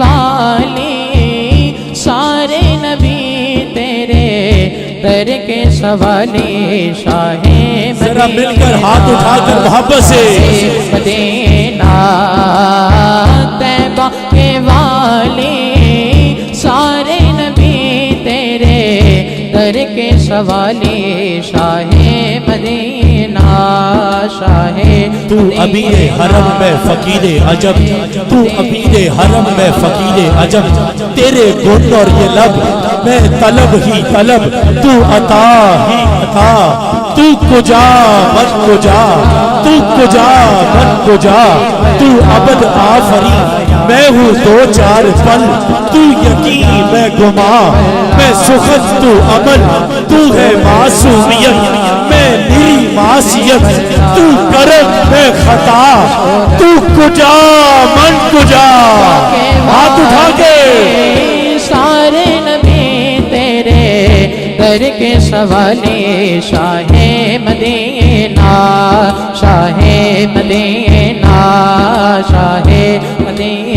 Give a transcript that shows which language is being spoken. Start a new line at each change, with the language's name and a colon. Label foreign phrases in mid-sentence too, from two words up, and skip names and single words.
Urdu: والی سارے نبی تیرے در کے سوالی شاہ مدینہ ذرا مل کر ہاتھ اٹھا کر محبت سے مدینہ طیبہ کے والی سارے نبی تیرے در کے سوالی شاہ مدینہ شاہ تو امیر حرم میں فقیر عجب تو امیر حرم میں فقیر عجب تیرے گن اور یہ لب میں طلب ہی طلب تو عطا ہی عطا
Persian: تو کجا من کجا تو کجا من کجا
Urdu: تو ابد آفری میں ہوں دو چار پل تو یقین میں گما میں سخن تو عمل تو ہے معصومیت میں میری معصیت تو کرم میں خطا
Persian: تو کجا من کجا
Urdu: ہاتھ اٹھا کے سارے نبی تیرے در کے سوالی شاہ مدینہ شاہ مدینہ شاہ مدینہ